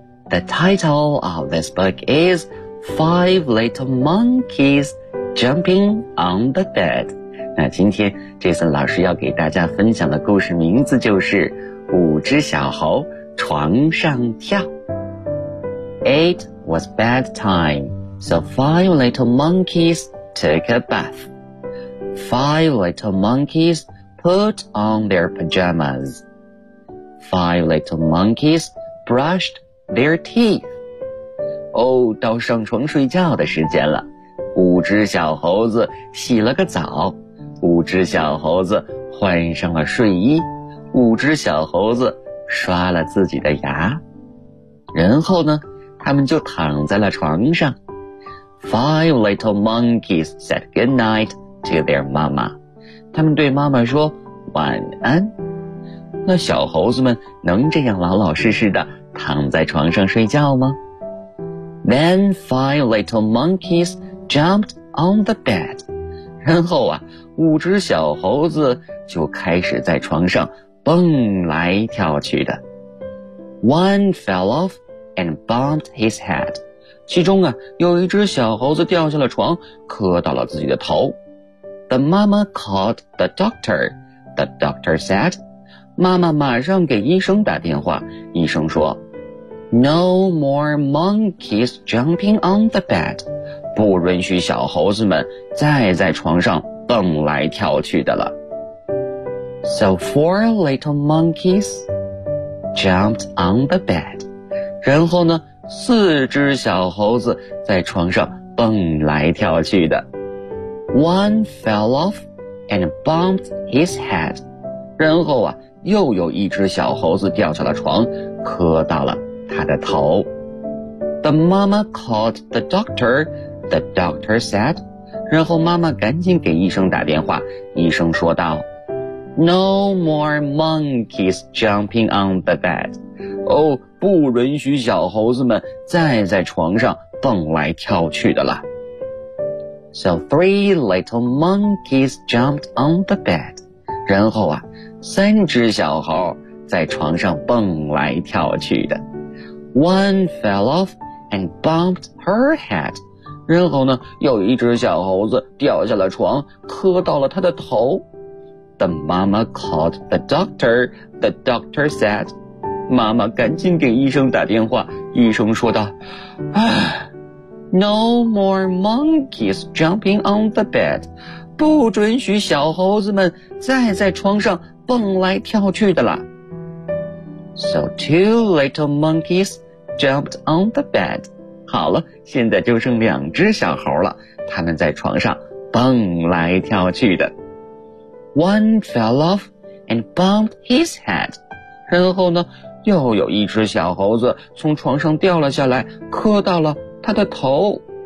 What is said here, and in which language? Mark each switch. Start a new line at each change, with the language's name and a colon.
English: The title of this book is Five Little Monkeys Jumping on the Bed.
Chinese: 那今天 Jason 老师要给大家分享的故事名字就是五只小猴床上跳。
English: It was bedtime, so five little monkeys took a bath. Five little monkeys put on their pajamas. Five little monkeys brushed their teeth.
Chinese: 到上床睡觉的时间了。五只小猴子洗了个澡。五只小猴子换上了睡衣。五只小猴子刷了自己的牙。然后呢，他们就躺在了床上。
English: Five little monkeys said goodnight. To their mama.
Chinese: 他们对妈妈说晚安。那小猴子们能这样老老实实地躺在床上睡觉吗？
English: Then five little monkeys jumped on the bed.
Chinese: 然后啊，五只小猴子就开始在床上蹦来跳去的。
English: One fell off and bumped his head.
Chinese: 其中啊，有一只小猴子掉下了床，磕到了自己的头。
English: The mama called the doctor. The doctor said,
Chinese: 妈妈马上给医生打电话。医生说
English: No more monkeys jumping on the bed.
Chinese: 不允许小猴子们再在床上蹦来跳去的了。
English: So four little monkeys jumped on the bed.
Chinese: 然后呢，四只小猴子在床上蹦来跳去的。
English: One fell off and bumped his head.
Chinese: 然后啊，又有一只小猴子掉下了床，磕到了他的头。
English: The mama called the doctor. The doctor said.
Chinese: 然后妈妈赶紧给医生打电话。医生说道
English: No more monkeys jumping on the bed.
Chinese: 不允许小猴子们再在床上蹦来跳去的了。
English: So three little monkeys jumped on the bed.
Chinese: 然后啊，三只小猴在床上蹦来跳去的。
English: One fell off and bumped her head.
Chinese: 然后呢，有一只小猴子掉下了床，磕到了他的头。
English: The mama called the doctor. The doctor said,
Chinese: 妈妈赶紧给医生打电话。医生说道，
English: No more monkeys jumping on the bed.
Chinese: 不准许小猴子们再在床上蹦来跳去的了。
English: So two little monkeys jumped on the bed.
Chinese: 好了，现在就剩两只小猴了，他们在床上蹦来跳去的。
English: One fell off and bumped his head，
Chinese: 然后呢，又有一只小猴子从床上掉了下来，磕到了他的头。